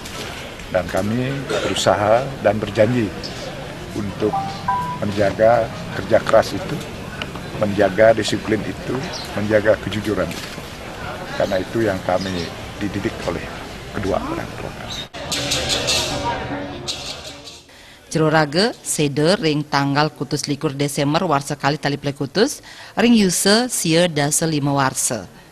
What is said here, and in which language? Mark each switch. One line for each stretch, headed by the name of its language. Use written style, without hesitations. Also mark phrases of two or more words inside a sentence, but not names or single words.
Indonesian: Dan kami berusaha dan berjanji untuk menjaga kerja keras itu, menjaga disiplin itu, menjaga kejujuran itu. Karena itu yang kami dididik oleh kedua orang tua kami.
Balinese: Jero rage seder ring tanggal kutus likur Desember warsa kali tali plekutus ring yuse sia dasa 5 warsa.